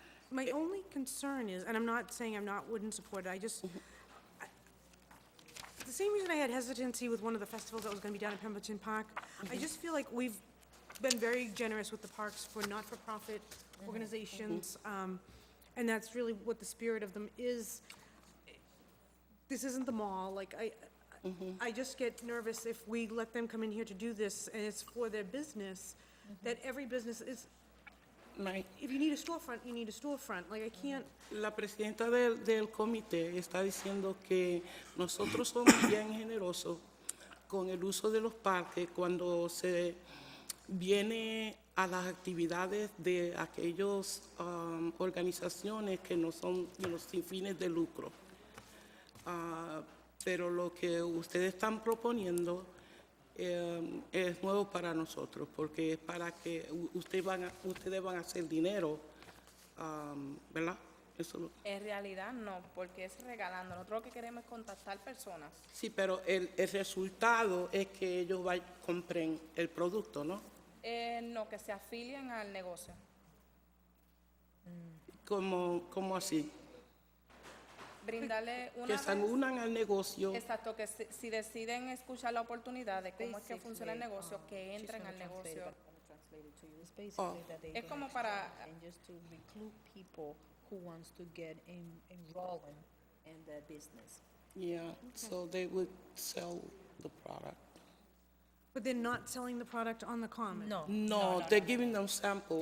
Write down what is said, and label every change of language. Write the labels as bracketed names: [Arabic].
[English] My only concern is, and I'm not saying wouldn't support it, the same reason I had hesitancy with one of the festivals that was gonna be down at Pemberton Park, I just feel like we've been very generous with the parks for not-for-profit organizations, and that's really what the spirit of them is. This isn't the mall, like, I just get nervous if we let them come in here to do this, and it's for their business, that every business is, Right. if you need a storefront, you need a storefront, like, I can't, [Spanish] La presidenta del comité está diciendo que nosotros somos bien generosos con el uso de los parques cuando se viene a las actividades de aquellas organizaciones que no son sin fines de lucro. Pero lo que ustedes están proponiendo es nuevo para nosotros, porque es para que ustedes van a hacer dinero, ¿verdad? Eso En realidad no, porque es regalando. Nosotros lo que queremos es contactar personas. sí, pero el resultado es que ellos compren el producto, ¿no? No, que se afilien al negocio. ¿Cómo así? Brindarle una Que se unan al negocio. Exacto, que si deciden escuchar la oportunidad de cómo es que funciona el negocio, que entren al negocio. [English] It's basically that they [Spanish] Es como para [English] and just to recruit people who wants to get enrolling in the business. Yeah, so they would sell the product. but they're not selling the product on the common. No, they're giving them samples.